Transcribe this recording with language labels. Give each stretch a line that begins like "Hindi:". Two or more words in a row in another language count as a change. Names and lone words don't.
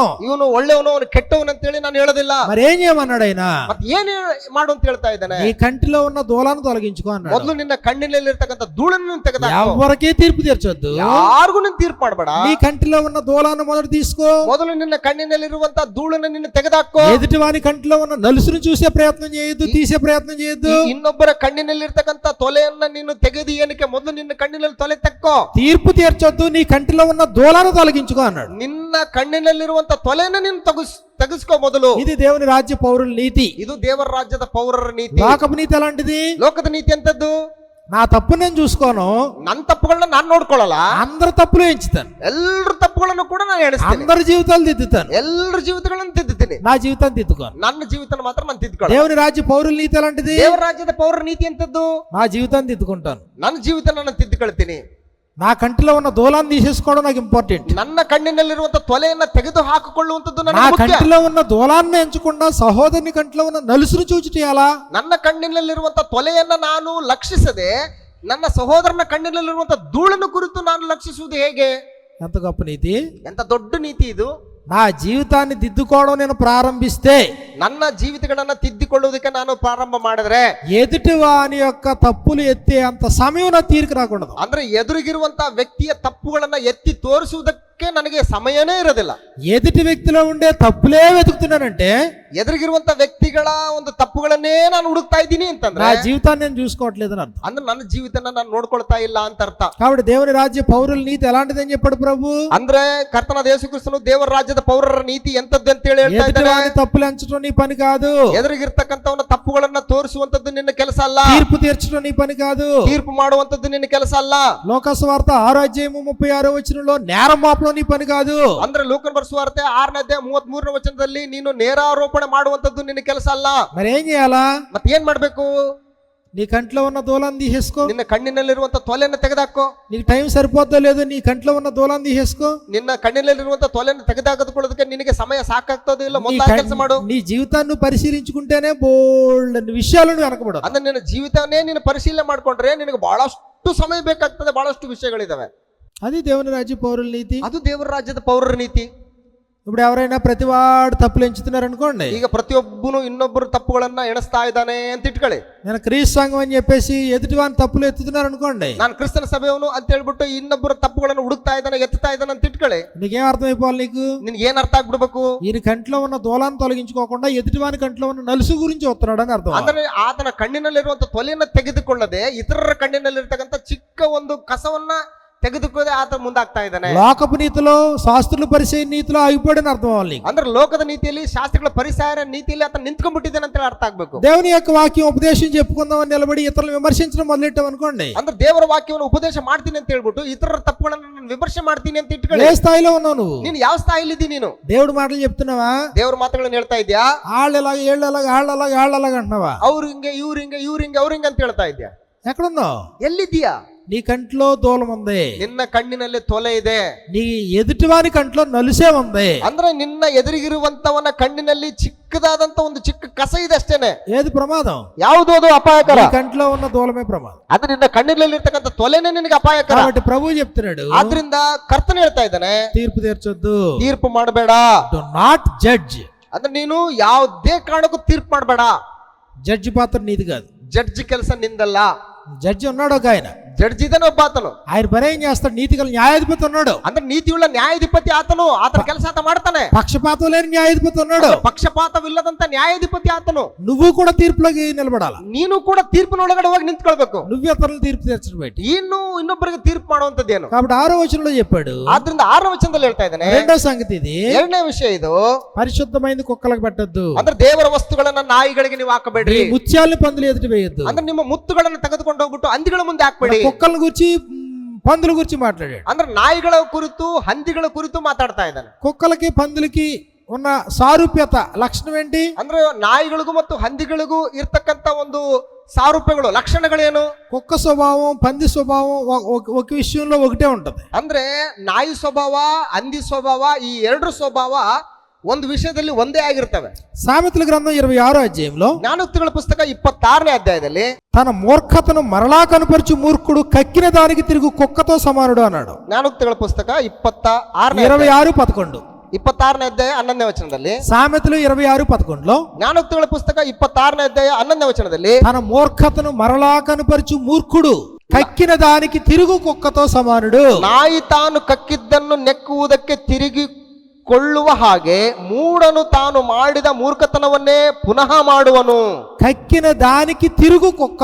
Kannada: ಇವನು ಒಳ್ಳೆಯವನು ಅವನು ಕೆಟ್ಟವನು ಅಂತ ಹೇಳಿ ನಾನು ಹೇಳೋದಿಲ್ಲ.
Telugu: మరి ఏం చేయమన్నాడు ఆయన?
Kannada: ಮತ್ತೆ ಏನ್ ಮಾಡು ಅಂತ ಹೇಳ್ತಾ ಇದ್ದಾನೆ?
Telugu: నీ కంటిలో ఉన్న దూలాన్ని తొలగించుకో అన్నాడు.
Kannada: ಮೊದಲು ನಿನ್ನ ಕಣ್ಣಿನಲ್ಲಿರ್ತಕ್ಕಂಥ ಧೂಳನ್ನು ತೆಗೆದಾಕು.
Telugu: ఎవరికీ తీర్పు తీర్చొద్దు,
Kannada: ಯಾರಿಗೂ ನೀನು ತೀರ್ಪು ಮಾಡಬೇಡ.
Telugu: నీ కంటిలో ఉన్న దూలాన్ని మొదట తీసుకో,
Kannada: ಮೊದಲು ನಿನ್ನ ಕಣ್ಣಿನಲ್ಲಿರುವಂತ ಧೂಳನ್ನು ನಿನ್ನ ತೆಗೆದಾಕೋ.
Telugu: ఎదుటి వాని కంటిలో ఉన్న నలుసును చూసే ప్రయత్నం చేయొద్దు, తీసే ప్రయత్నం చేయొద్దు.
Kannada: ಇನ್ನೊಬ್ಬರ ಕಣ್ಣಿನಲ್ಲಿರ್ತಕ್ಕಂಥ ತೊಲೆಯನ್ನ ನೀನು ತೆಗೆದು ಏನಕ್ಕೆ?
Telugu: ಮೊದಲು ನಿನ್ನ ಕಣ್ಣಿನಲ್ಲಿ ತೊಲೆ ತಕ್ಕೋ. తీర్పు తీర్చొద్దు, నీ కంటిలో ఉన్న దూలాన్ని తొలగించుకో అన్నాడు.
Kannada: ನಿನ್ನ ಕಣ್ಣಿನಲ್ಲಿರುವಂತ ತೊಲೆಯನ್ನ ನೀನು ತೆಗೆಸ್ಕೋ ಮೊದಲು.
Telugu: ఇది దేవుని రాజ్య పౌరుల నీతి.
Kannada: ಇದು ದೇವರ ರಾಜ್ಯದ ಪೌರರ ನೀತಿ.
Telugu: లోకపు నీతి ఎలాంటిది?
Kannada: ಲೋಕದ ನೀತಿ ಎಂತದ್ದು?
Telugu: నా తప్పు నేను చూసుకోను,
Kannada: ನನ್ನ ತಪ್ಪುಗಳನ್ನ ನಾನು ನೋಡ್ಕೊಳ್ಳಲ್ಲ,
Telugu: అందరి తప్పులు ఎంచుతాను,
Kannada: ಎಲ್ಲರ ತಪ್ಪುಗಳನ್ನು ಕೂಡ ನಾನು ಎಣಿಸ್ತೀನಿ,
Telugu: అందరి జీవితాలు దిద్దుతాను,
Kannada: ಎಲ್ಲರ ಜೀವಿತಗಳನ್ನು ತಿದ್ದುತ್ತೀನಿ,
Telugu: నా జీవితాన్ని దిద్దుకోను.
Kannada: ನನ್ನ ಜೀವಿತ ಮಾತ್ರ ನಾನು ತಿದ್ದುಕೊಳ್ಳ.
Telugu: దేవుని రాజ్య పౌరుల నీతి ఎలాంటిది?
Kannada: ದೇವರ ರಾಜ್ಯದ ಪೌರರ ನೀತಿ ಎಂತದ್ದು?
Telugu: నా జీవితాన్ని దిద్దుకుంటాను,
Kannada: ನನ್ನ ಜೀವಿತ ನಾನು ತಿದ್ದುಕೊಳ್ತೀನಿ.
Telugu: నా కంటిలో ఉన్న దూలాన్ని తీసేసుకోవడం నాకు ఇంపార్టెంట్.
Kannada: ನನ್ನ ಕಣ್ಣಿನಲ್ಲಿರುವಂತ ತೊಲೆಯನ್ನ ತೆಗೆದು ಹಾಕಿಕೊಳ್ಳುವಂತದ್ದು
Telugu: నా
Kannada: ನನಗೆ ಮುಖ್ಯ.
Telugu: కంటిలో ఉన్న దూలాన్ని ఎంచకుండా సహోదరుని కంటిలో ఉన్న నలుసును చూచుట ఎలా?
Kannada: ನನ್ನ ಕಣ್ಣಿನಲ್ಲಿರುವಂತ ತೊಲೆಯನ್ನ ನಾನು ಲಕ್ಷಿಸದೆ ನನ್ನ ಸಹೋದರನ ಕಣ್ಣಿನಲ್ಲಿರುವಂತ ಧೂಳನ್ನು ಕುರಿತು ನಾನು ಲಕ್ಷಿಸುವುದು ಹೇಗೆ?
Telugu: ఎంత గొప్ప నీతి,
Kannada: ಎಂತ ದೊಡ್ಡ ನೀತಿ ಇದು.
Telugu: నా జీవితాన్ని దిద్దుకోవడం నేను ప్రారంభిస్తే,
Kannada: ನನ್ನ ಜೀವಿತಗಳನ್ನ ತಿದ್ದಿಕೊಳ್ಳುವುದಕ್ಕೆ ನಾನು ಪ್ರಾರಂಭ ಮಾಡಿದ್ರೆ,
Telugu: ఎదుటి వాని యొక్క తప్పులు ఎత్తే అంత సమయం నా తీరిక రాకూడదు.
Kannada: ಅಂದ್ರೆ ಎದುರಿಗಿರುವಂತ ವ್ಯಕ್ತಿಯ ತಪ್ಪುಗಳನ್ನ ಎತ್ತಿ ತೋರಿಸುವುದಕ್ಕೆ ನನಗೆ ಸಮಯನೇ ಇರೋದಿಲ್ಲ.
Telugu: ఎదుటి వ్యక్తిలో ఉండే తప్పులే వెతుకుతున్నానంటే
Kannada: ಎದುರಿಗಿರುವಂತ ವ್ಯಕ್ತಿಗಳ ಒಂದು ತಪ್ಪುಗಳನ್ನೇ ನಾನು ಹುಡುಕ್ತಾ ಇದ್ದೀನಿ ಅಂತಂದ್ರೆ
Telugu: నా జీవితాన్ని నేను చూసుకోవట్లేదని అర్థం.
Kannada: ಅಂದ್ರೆ ನನ್ನ ಜೀವಿತನ ನಾನು ನೋಡ್ಕೊಳ್ತಾ ಇಲ್ಲ ಅಂತ ಅರ್ಥ.
Telugu: కాబట్టి దేవుని రాజ్య పౌరుల నీతి ఎలాంటిదని చెప్పాడు ప్రభు?
Kannada: ಅಂದ್ರೆ ಕರ್ತನಾದ ಯೇಸು ಕ್ರಿಸ್ತನು ದೇವರ ರಾಜ್ಯದ ಪೌರರ ನೀತಿ ಎಂತದ್ದು ಅಂತ ಹೇಳಿ ಹೇಳ್ತಾ
Telugu: ఎదుటి
Kannada: ಇದ್ದಾನೆ.
Telugu: వాని తప్పులు ఎంచడం నీ పని కాదు.
Kannada: ಎದುರಿಗಿರ್ತಕ್ಕಂಥವನ್ನ ತಪ್ಪುಗಳನ್ನ ತೋರಿಸುವಂತದ್ದು ನಿನ್ನ ಕೆಲಸ ಅಲ್ಲ.
Telugu: తీర్పు తీర్చడం నీ పని కాదు.
Kannada: ತೀರ್ಪು ಮಾಡುವಂತದ್ದು ನಿನ್ನ ಕೆಲಸ ಅಲ್ಲ.
Telugu: లోకసువార్త 6:36 నేరం మోపడం నీ పని కాదు.
Kannada: ಅಂದ್ರೆ ಲೂಕನ ಬರೆಸುವಾರ್ತೆ 6:33 ನೀನು ನೇರಾರೋಪಣೆ ಮಾಡುವಂತದ್ದು ನಿನ್ನ ಕೆಲಸ ಅಲ್ಲ.
Telugu: మరి ఏం చేయాలా?
Kannada: ಮತ್ತೆ ಏನ್ ಮಾಡ್ಬೇಕು?
Telugu: నీ కంట్లో ఉన్న దూలాన్ని తీసేసుకో.
Kannada: ನಿನ್ನ ಕಣ್ಣಿನಲ್ಲಿರುವಂತ ತೊಲೆಯನ್ನು ತೆಗೆದಾಕೋ.
Telugu: నీకు టైం సరిపోద్దో లేదో నీ కంట్లో ఉన్న దూలాన్ని తీసేసుకో.
Kannada: ನಿನ್ನ ಕಣ್ಣಿನಲ್ಲಿರುವಂತ ತೊಲೆಯನ್ನು ತೆಗೆದಾಕದಕೊಳ್ಳೋದಕ್ಕೆ ನಿನಗೆ ಸಮಯ ಸಾಕಾಗ್ತದೋ ಇಲ್ಲ ಮೊದಲ ಕೆಲಸ ಮಾಡು.
Telugu: నీ జీవితాన్ని పరిశీలించుకుంటేనే బోల్డ్ విషయాలు వెనకబడవు.
Kannada: ಅಂದ್ರೆ ನಿನ್ನ ಜೀವಿತನೇ ನೀನು ಪರಿಶೀಲನೆ ಮಾಡ್ಕೊಂಡ್ರೆ ನಿನಗೆ ಬಹಳಷ್ಟು ಸಮಯ ಬೇಕಾಗ್ತದೆ, ಬಹಳಷ್ಟು ವಿಷಯಗಳಿದಾವೆ.
Telugu: అది దేవుని రాజ్య పౌరుల నీతి.
Kannada: ಅದು ದೇವರ ರಾಜ್ಯದ ಪೌರರ ನೀತಿ.
Telugu: ఇప్పుడు ఎవరైనా ప్రతివాడు తప్పులు ఎంచుతున్నారు అనుకోండి,
Kannada: ಈಗ ಪ್ರತಿಯೊಬ್ಬನು ಇನ್ನೊಬ್ಬರು ತಪ್ಪುಗಳನ್ನ ಎಣಿಸ್ತಾ ಇದ್ದಾನೆ ಅಂತ ಇಟ್ಕೊಳ್ಳಿ.
Telugu: నేను క్రీస్తు సంఘం అని చెప్పేసి ఎదుటివాని తప్పులు ఎత్తుతున్నారు అనుకోండి,
Kannada: ನಾನು ಕ್ರಿಸ್ತನ ಸಭೆಯವನು ಅಂತ ಹೇಳ್ಬಿಟ್ಟು ಇನ್ನೊಬ್ಬರ ತಪ್ಪುಗಳನ್ನು ಹುಡುಕ್ತಾ ಇದ್ದಾನೆ, ಎತ್ತಾ ಇದ್ದಾನೆ ಅಂತ ಇಟ್ಕೊಳ್ಳಿ.
Telugu: నీకేం అర్థమైపోవాలి? నీకు
Kannada: ನಿನ್ಗೆ ಏನ್ ಅರ್ಥ ಆಗ್ಬಿಡ್ಬೇಕು?
Telugu: ఈయన కంట్లో ఉన్న దూలాన్ని తొలగించుకోకుండా ఎదుటివాని కంట్లో ఉన్న నలుసు గురించి వస్తున్నాడు అని అర్థం.
Kannada: ಅಂದ್ರೆ ಆತನ ಕಣ್ಣಿನಲ್ಲಿರುವಂತ ತೊಲೆಯನ್ನು ತೆಗೆದುಕೊಳ್ಳದೆ ಇತರರ ಕಣ್ಣಿನಲ್ಲಿರ್ತಕ್ಕಂಥ ಚಿಕ್ಕ ಒಂದು ಕಸವನ್ನ ತೆಗೆದುಕೊಳ್ಳದೆ ಆತ ಮುಂದಾಗ್ತಾ ಇದ್ದಾನೆ.
Telugu: లోకపు నీతిలో శాస్త్రుల పరిచయ నీతిలో ఆగిపోయాడని అర్థం అవ్వాలి.
Kannada: ಅಂದ್ರೆ ಲೋಕದ ನೀತಿಯಲ್ಲಿ ಶಾಸ್ತ್ರಗಳ ಪರಿಸರ ನೀತಿಯಲ್ಲಿ ಆತ ನಿಂತ್ಕೊಂಡ್ಬಿಟ್ಟಿದ್ದಾನೆ ಅಂತ ಅರ್ಥ ಆಗ್ಬೇಕು.
Telugu: దేవుని యొక్క వాక్యం ఉపదేశం చెప్పుకుందామని నిలబడి ఇతరులను విమర్శించడం మొదలెట్టాం అనుకోండి,
Kannada: ಅಂದ್ರೆ ದೇವರ ವಾಕ್ಯವನ್ನು ಉಪದೇಶ ಮಾಡ್ತೀನಿ ಅಂತ ಹೇಳ್ಬಿಟ್ಟು ಇತರರ ತಪ್ಪುಗಳನ್ನ ನಾನು ವಿಮರ್ಶೆ ಮಾಡ್ತೀನಿ ಅಂತ ಇಟ್ಕೊಳ್ಳಿ.
Telugu: ఏ స్థాయిలో ఉన్నావు నువ్వు?
Kannada: ನೀನು ಯಾವ ಸ್ಥಾಯಿಲಿ ಇದ್ದೀನಿ? ನೀನು
Telugu: దేవుడు మాటలు చెప్తున్నావా?
Kannada: ದೇವರ ಮಾತುಗಳನ್ನ ಹೇಳ್ತಾ ಇದ್ಯಾ?
Telugu: వాళ్ళు ఎలాగ ఏళ్ళు ఎలాగ వాళ్ళు అలాగ వాళ్ళు అలాగ అంటున్నావా?
Kannada: ಅವ್ರು ಹಿಂಗೆ ಇವ್ರು ಹಿಂಗೆ ಇವ್ರು ಹಿಂಗೆ ಅವ್ರು ಹಿಂಗೆ ಅಂತ ಹೇಳ್ತಾ ಇದ್ಯಾ?
Telugu: ఎక్కడున్నావు?
Kannada: ಎಲ್ಲಿದ್ದೀಯಾ?
Telugu: నీ కంట్లో దూలం ఉంది,
Kannada: ನಿನ್ನ ಕಣ್ಣಿನಲ್ಲಿ ತೊಲೆ ಇದೆ,
Telugu: నీ ఎదుటివాని కంట్లో నలుసే ఉంది.
Kannada: ಅಂದ್ರೆ ನಿನ್ನ ಎದುರಿಗಿರುವಂತವನ ಕಣ್ಣಿನಲ್ಲಿ ಚಿಕ್ಕದಾದಂತ ಒಂದು ಚಿಕ್ಕ ಕಸ ಇದೆ ಅಷ್ಟೇನೆ.
Telugu: ఏది ప్రమాదం?
Kannada: ಯಾವುದು ಅದು ಅಪಾಯಕರ?
Telugu: నీ కంట్లో ఉన్న దూలమే ప్రమాదం.
Kannada: ಅದು ನಿನ್ನ ಕಣ್ಣಿನಲ್ಲಿ ಇರ್ತಕ್ಕಂಥ ತೊಲೆನೇ ನಿನಗೆ ಅಪಾಯಕರ.
Telugu: కాబట్టి ప్రభు చెప్తున్నాడు,
Kannada: ಆದ್ರಿಂದ ಕರ್ತನ ಹೇಳ್ತಾ ಇದ್ದಾನೆ,
Telugu: తీర్పు తీర్చొద్దు,
Kannada: ತೀರ್ಪು ಮಾಡಬೇಡ.
English: do not judge.
Kannada: ಅಂದ್ರೆ ನೀನು ಯಾವುದೇ ಕಾರಣಕ್ಕೂ ತೀರ್ಪು ಮಾಡಬೇಡ.
Telugu: జడ్జి పాత్ర నీది కాదు.
Kannada: ಜಡ್ಜ್ ಕೆಲಸ ನಿಂದಲ್ಲ.
Telugu: జడ్జి ఉన్నాడు ఒక ఆయన,
Kannada: ಜಡ್ಜ್ ಇದ್ದಾನೆ ಒಬ್ಬ ಆತನು.
Telugu: ఆయన పని ఏం చేస్తాడు? నీతిగల న్యాయాధిపతి ఉన్నాడు.
Kannada: ಅಂದ್ರೆ ನೀತಿಯುಳ್ಳ ನ್ಯಾಯಾಧಿಪತಿ ಆತನು. ಆತನ ಕೆಲಸ ಆತ ಮಾಡ್ತಾನೆ.
Telugu: పక్షపాతం లేని న్యాయాధిపతి ఉన్నాడు.
Kannada: ಪಕ್ಷಪಾತವಿಲ್ಲದಂತ ನ್ಯಾಯಾಧಿಪತಿ ಆತನು.
Telugu: నువ్వు కూడా తీర్పులోకి నిలబడాల.
Kannada: ನೀನು ಕೂಡ ತೀರ್ಪಿನೊಳಗಡೆ ಹೋಗಿ ನಿಂತ್ಕೊಳ್ಬೇಕು.
Telugu: నువ్వు ఇతరులను తీర్పు తీర్చడం బయట.
Kannada: ಇನ್ನೊಬ್ಬರಿಗೆ ತೀರ್ಪು ಮಾಡುವಂತದ್ದೇನು?
Telugu: కాబట్టి 6వ వచనంలో చెప్పాడు.
Kannada: ಆದ್ರಿಂದ 6ನೇ ವಚನದಲ್ಲಿ ಹೇಳ್ತಾ ಇದ್ದಾನೆ,
Telugu: రెండో సంగతి ఇది,
Kannada: ಎರಡನೇ ವಿಷಯ ಇದು,
Telugu: పరిశుద్ధమైనది కుక్కలకు పెట్టొద్దు.
Kannada: ಅಂದ್ರೆ ದೇವರ ವಸ್ತುಗಳನ್ನ ನಾಯಿಗಳಿಗೆ ನೀವು ಹಾಕಬೇಡ್ರಿ.
Telugu: ముత్యాలని పందులు ఎదుటి వేయొద్దు.
Kannada: ಅಂದ್ರೆ ನಿಮ್ಮ ಮುತ್ತುಗಳನ್ನು ತೆಗೆದುಕೊಂಡು ಹೋಗ್ಬಿಟ್ಟು ಹಂದಿಗಳ ಮುಂದೆ ಹಾಕ್ಬೇಡಿ.
Telugu: కుక్కల గురించి పందుల గురించి మాట్లాడాడు.
Kannada: ಅಂದ್ರೆ ನಾಯಿಗಳ ಕುರಿತು ಹಂದಿಗಳ ಕುರಿತು ಮಾತಾಡ್ತಾ ಇದ್ದಾನೆ.
Telugu: కుక్కలకి పందులకి ఉన్న సారూప్యత లక్షణం ఏంటి?
Kannada: ಅಂದ್ರೆ ನಾಯಿಗಳಿಗೂ ಮತ್ತು ಹಂದಿಗಳಿಗೂ ಇರ್ತಕ್ಕಂತ ಒಂದು ಸಾರೂಪ್ಯಗಳು, ಲಕ್ಷಣಗಳೇನು?
Telugu: కుక్క స్వభావం పంది స్వభావం ఒక విషయంలో ఒకటే ఉంటది.
Kannada: ಅಂದ್ರೆ ನಾಯಿ ಸ್ವಭಾವ, ಹಂದಿ ಸ್ವಭಾವ, ಈ ಎರಡು ಸ್ವಭಾವ ಒಂದು ವಿಷಯದಲ್ಲಿ ಒಂದೇ ಆಗಿರ್ತವೆ.
Telugu: సామెతల గ్రంథం 26వ అధ్యాయంలో,
Kannada: ಜ್ಞಾನೋಕ್ತಿಗಳ ಪುಸ್ತಕ 26ನೇ ಅಧ್ಯಾಯದಲ್ಲಿ,
Telugu: తన మూర్ఖతను మరలా కనపరచు మూర్ఖుడు కక్కిన దానికి తిరుగు కుక్కతో సమానుడు అన్నాడు.
Kannada: ಜ್ಞಾನೋಕ್ತಿಗಳ ಪುಸ್ತಕ 26ನೇ 26:11. 26ನೇ ಅಧ್ಯಾಯ 11ನೇ ವಚನದಲ್ಲಿ,
Telugu: సామెతలు 26:11లో,
Kannada: ಜ್ಞಾನೋಕ್ತಿಗಳ ಪುಸ್ತಕ 26ನೇ ಅಧ್ಯಾಯ 11ನೇ ವಚನದಲ್ಲಿ,
Telugu: తన మూర్ఖతను మరలా కనపరచు మూర్ఖుడు కక్కిన దానికి తిరుగు కుక్కతో సమానుడు.
Kannada: ನಾಯಿ ತಾನು ಕಕ್ಕಿದ್ದನ್ನು ನೆಕ್ಕುವುದಕ್ಕೆ ತಿರುಗಿ ಕೊಳ್ಳುವ ಹಾಗೆ ಮೂಢನು ತಾನು ಮಾಡಿದ ಮೂರ್ಖತನವನ್ನೇ ಪುನಃ ಮಾಡುವನು.
Telugu: కక్కిన దానికి తిరుగు కుక్క